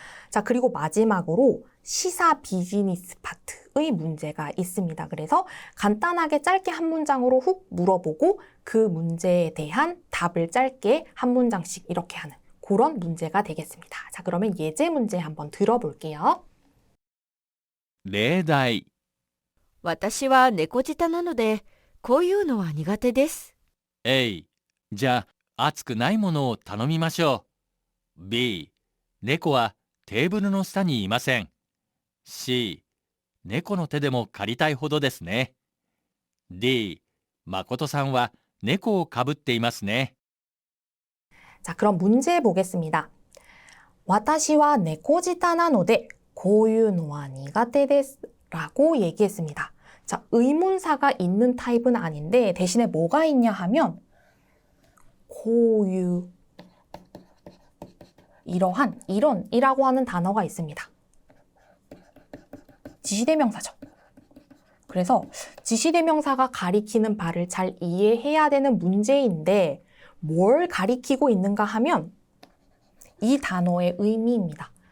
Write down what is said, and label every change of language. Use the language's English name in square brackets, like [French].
[Korean] 자, 그리고 마지막으로 시사 비즈니스 파트의 문제가 있습니다. 그래서 간단하게 짧게 한 문장으로 훅 물어보고 그 문제에 대한 답을 짧게 한 문장씩 이렇게 하는 그런 문제가 되겠습니다. 자, 그러면 예제 문제 한번 들어볼게요. [Japanese] 例題、私は猫舌なので、こういうのは苦手です。じゃあ熱くないものを頼みましょう。 B、猫はテーブルの下にいません。 C、猫の手でも借りたいほどですね。 D、誠さんは猫をかぶっていますね。 [Korean] 자, 그럼 문제 보겠습니다. [Japanese] 私は猫舌なのでこういうのは苦手です [Korean] 라고 얘기했습니다. 자, 의문사가 있는 타입은 아닌데 대신에 뭐가 있냐 하면 고유, 이러한, 이런이라고 하는 단어가 있습니다. 지시대명사죠. 그래서 지시대명사가 가리키는 바를 잘 이해해야 되는 문제인데 뭘 가리키고 있는가 하면 이 단어의 의미입니다.